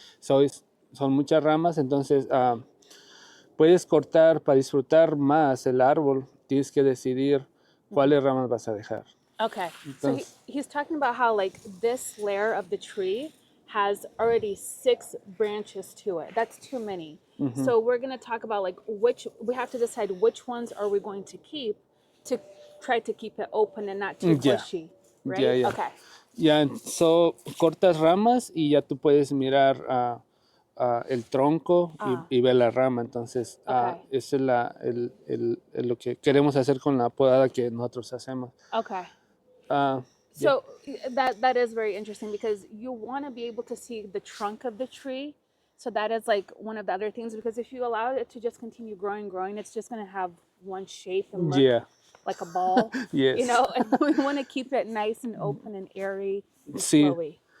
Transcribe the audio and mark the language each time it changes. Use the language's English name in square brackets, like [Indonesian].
[Spanish] So, son muchas ramas, entonces puedes cortar para disfrutar más el árbol. Tienes que decidir cuáles ramas vas a dejar. [English] Okay. So he's talking about how like this layer of the tree has already 6 branches to it. That's too many. So we're going to talk about like we have to decide which ones are we going to keep to try to keep it open and not too bushy, right? Yeah. Okay. [Spanish] Ya, so cortas ramas y ya tú puedes mirar el tronco y ver la rama. Entonces, eso es lo que queremos hacer con la podada que nosotros hacemos. [English] Okay. Yeah. So that is very interesting because you want to be able to see the trunk of the tree. So that is like one of the other things, because if you allow it to just continue growing, it's just going to have one shape and look like a ball. Yes. You know, and we want to keep it nice and open and airy and flowy.